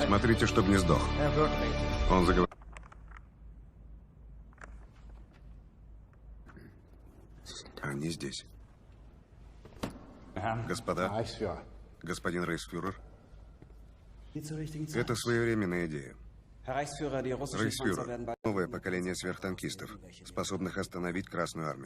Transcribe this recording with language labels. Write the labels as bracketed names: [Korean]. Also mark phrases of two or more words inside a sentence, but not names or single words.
[Russian] Смотрите, чтобы не сдох. [German] Er wird nicht. [Russian] Он заговорил. Они здесь. Господа, господин рейхсфюрер, это своевременная идея. Рейхсфюрер, новое поколение сверхтанкистов, способных остановить Красную Армию.